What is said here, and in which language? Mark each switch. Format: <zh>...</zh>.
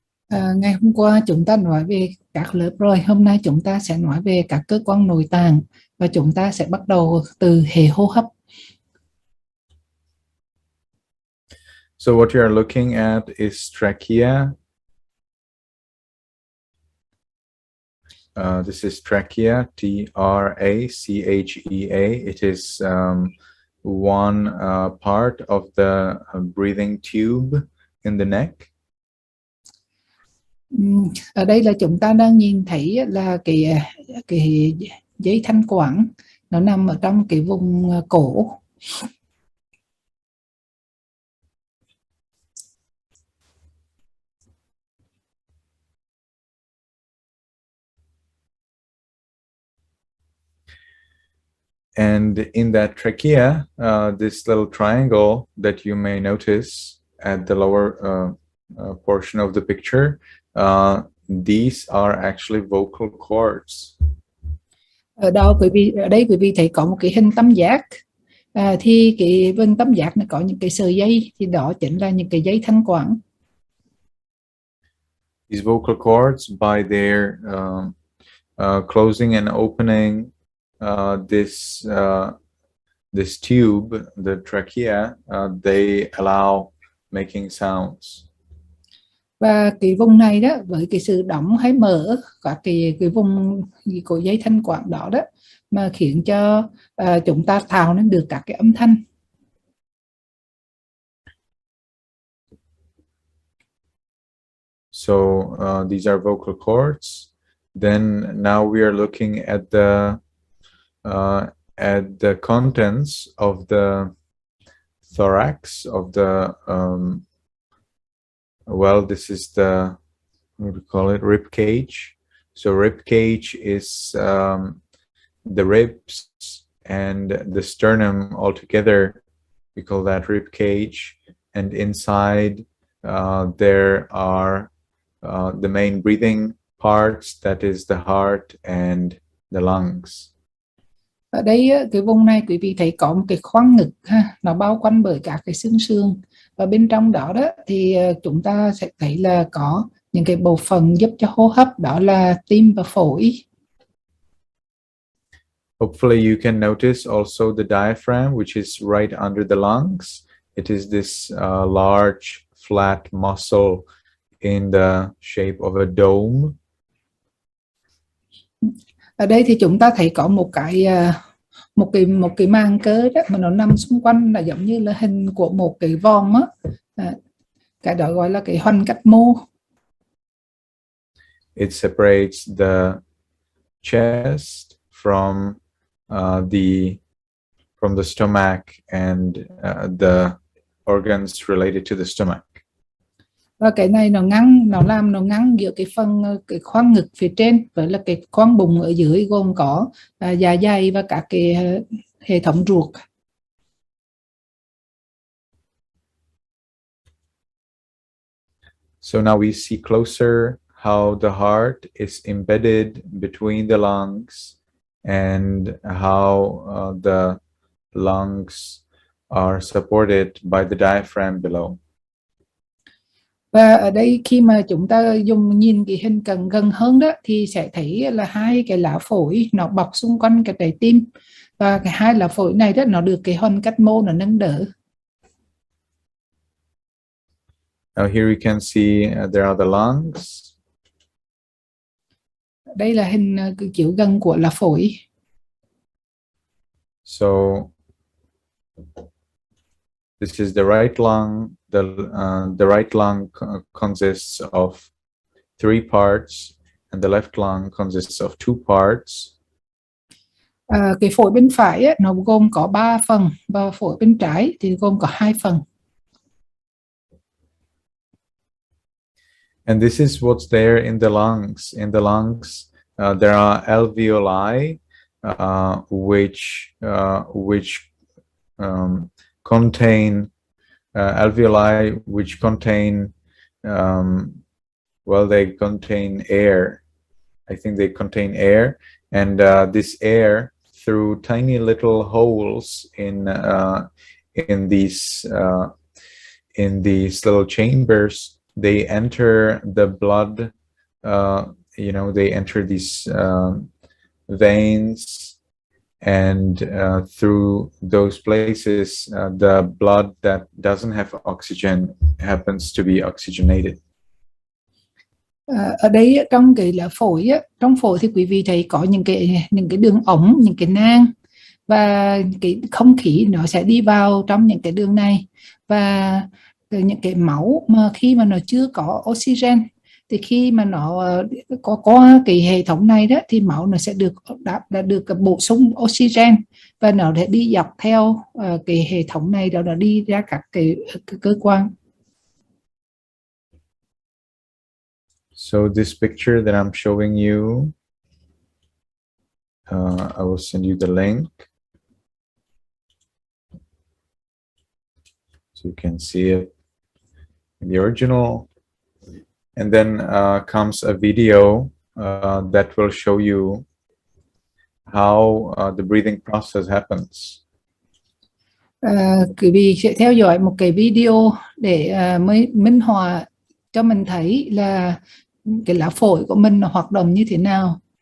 <vi>Ngày hôm qua chúng ta nói về các lớp rồi, hôm nay chúng ta sẽ nói về các cơ quan nội tạng và chúng ta sẽ bắt đầu từ hệ hô hấp.</vi> <en>So what you are looking at is trachea. This is trachea, Trachea. It is one part of the breathing tube in the neck.</en> <vi>Ở đây là chúng ta đang nhìn thấy là cái dây thanh quản nó nằm ở trong cái vùng cổ.</vi> <en>And in that trachea, this little triangle that you may notice at the lower portion of the picture, these are actually vocal cords.</en> <vi>Ở đây quý vị thấy có một cái hình tam giác. Thì cái hình tam giác này có những cái sợi dây, thì đó chính là những cái dây thanh quản.</vi> <en>These vocal cords, by their closing and opening this tube, the trachea, they allow making sounds.</en> <vi>Và cái vùng này đó, với cái sự đóng hay mở các cái vùng của dây thanh quản đó đó, mà khiến cho chúng ta tạo nên được các cái âm thanh.</vi> <en>So these are vocal cords. Then now we are looking at the contents of the thorax of the well, this is the, what do we call it, rib cage. So rib cage is the ribs and the sternum all together. We call that rib cage, and inside there are the main breathing parts, that is the heart and the lungs.</en> <vi>Ở đây cái vùng này quý vị thấy có một cái khoang ngực ha, nó bao quanh bởi các cái xương sườn, và bên trong đó đó thì chúng ta sẽ thấy là có những cái bộ phận giúp cho hô hấp, đó là tim và phổi.</vi> <en>Hopefully you can notice also the diaphragm, which is right under the lungs. It is this large flat muscle in the shape of a dome.</en> <vi>Ở đây thì chúng ta thấy có một cái màng cơ đó mà nó nằm xung quanh, là giống như là hình của một cái vòng á. Cái đó gọi là cái hoành cách mô.</vi> <en>It separates the chest from the stomach and the organs related to the stomach.</en> <vi>Và cái này nó làm ngăn giữa cái khoang ngực phía trên với là cái khoang bụng ở dưới, gồm có dạ dày và các cái hệ thống ruột.</vi> <en>So now we see closer how the heart is embedded between the lungs and how the lungs are supported by the diaphragm below.</en> <vi>Và ở đây khi mà chúng ta nhìn cái hình gần hơn đó, thì sẽ thấy là hai cái lá phổi nó bọc xung quanh cái trái tim, và cái hai lá phổi này đó nó được cái hoành cách mô nó nâng đỡ.</vi> <en>Now here you can see there are the lungs.</en> <vi>Đây là hình chiếu gần của lá phổi.</vi> <en>So this is the right lung. The right lung consists of 3 parts, and the left lung consists of 2 parts.</en> <vi>Cái phổi bên phải ấy, nó gồm có 3 phần, và phổi bên trái thì gồm có 2 phần.</vi> <en>And this is what's there in the lungs. In the lungs, there are alveoli, which contain alveoli which contain well, they contain air. I think they contain air, and this air, through tiny little holes in these little chambers, they enter the blood, they enter these veins, and through those places, the blood that doesn't have oxygen happens to be oxygenated.</en> <vi>Ở đây trong cái là phổi á, trong phổi thì quý vị thấy có những cái đường ống, những cái nang, và cái không khí nó sẽ đi vào trong những cái đường này, và những cái máu mà khi mà nó chưa có oxygen thì khi mà nó có cái hệ thống này đó thì máu nó sẽ được bổ sung oxygen, và nó sẽ đi dọc theo cái hệ thống này, đó là đi ra các cái cơ quan.</vi> <en>So this picture that I'm showing you, I will send you the link so you can see it in the original. And then comes a video that will show you how the breathing process happens.</en> <vi>Quý vị sẽ theo dõi một cái video để mới minh họa cho mình thấy là cái lá phổi của mình nó hoạt động như thế nào.</vi>